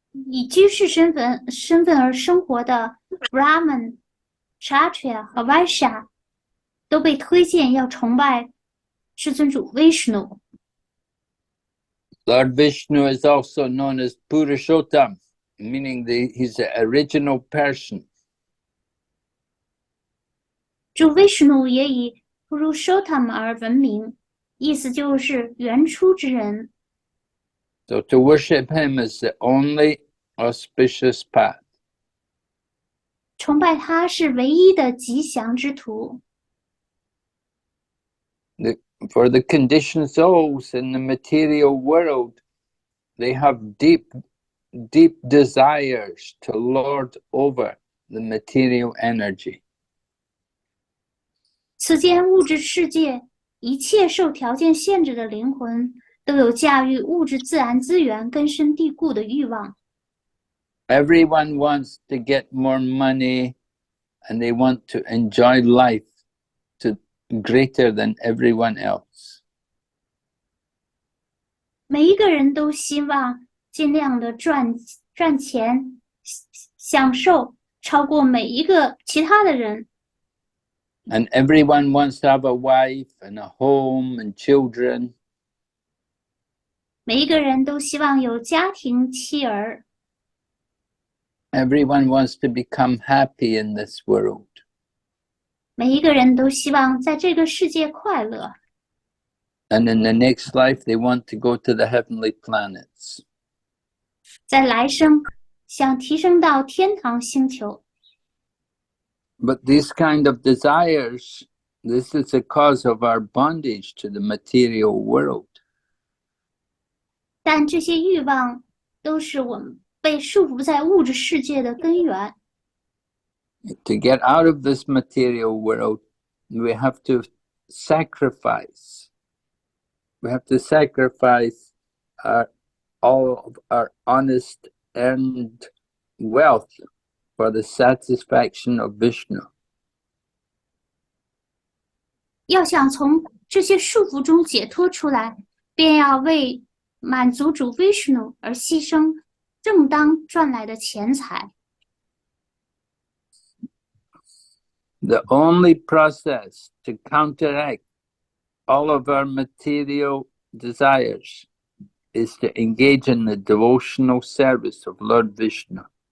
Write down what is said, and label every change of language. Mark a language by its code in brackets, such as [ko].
[zh] 以居士身份而生活的 Brahman、Kshatriya 和 Vaishya 都被推荐要崇拜至尊主 Vishnu。 [en] Lord Vishnu is also known as Purushottam, meaning he's the original person. [zh] 主 Vishnu 也以 Purushottam 而闻名，意思就是原初之人。 [en] So to worship him is the only auspicious path. [zh] 崇拜他是唯一的吉祥之途。 [en] For the conditioned souls in the material world, they have deep desires to lord over the material energy. [zh] 此间物质世界，一切受条件限制的灵魂都有驾驭物质自然资源根深蒂固的欲望。 [en] Everyone wants to get more money and they want to enjoy life to greater than everyone else. [zh] 每一个人都希望尽量的赚钱，享受超过每一个其他的人。 [en] And everyone wants to have a wife and a home and children. [zh] 每一个人都希望有家庭、妻儿。 [en] Everyone wants to become happy in this world. [zh] 每一个人都希望在这个世界快乐。 [en] And in the next life, they want to go to the heavenly planets. [zh] 在来生想提升到天堂星球。 [en] But these kind of desires, this is the cause of our bondage to the material world. [zh] 但这些欲望都是我们被束缚在物质世界的根源。 [en] To get out of this material world, we have to sacrifice. We have to sacrifice all of our honest earned wealth for the satisfaction of Vishnu. [zh] 要想从这些束缚中解脱出来，便要为满足主 Vishnu 而牺牲正当赚来的钱财。 [en] The only process to counteract all of our material desires is to engage in the devotional service of Lord Vishnu.